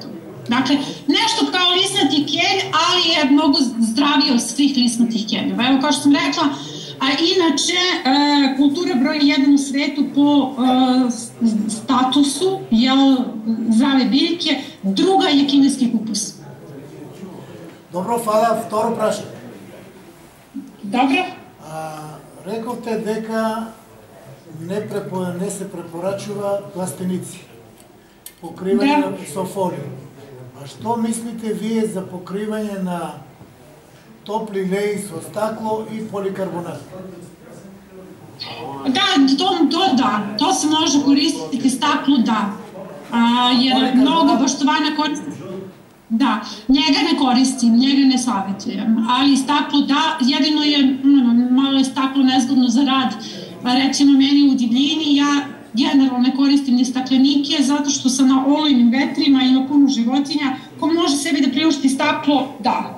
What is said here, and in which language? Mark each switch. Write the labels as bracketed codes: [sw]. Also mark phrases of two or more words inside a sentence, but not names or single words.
[sr] Dakle, nešto kao lisnati kelj, ali je mnogo zdravije od svih lisnatih keljeva. Evo, kao što sam rekla, a inače, kultura broj 1 u svetu po statusu zdrave biljke, druga je kineski kupus. Dobro, hvala. [mk] Второ прашање. [sr] Dobro. [mk] Рековте дека не се препорачува пластеници, покривање со фолија. А што мислите вие за покривање на топли леи со стакло и поликарбонат? [sr] To se može koristiti, staklo da, jer mnogo baštovana koristi. Da, njega ne koristim, njega ne savjetujem, ali staklo da, jedino je, malo je staklo nezgodno za rad, recimo meni u divljini, ja generalno ne koristim ni staklenike zato što sam na olujnim vetrima, ima puno životinja, ko može sebi da priušti staklo, da.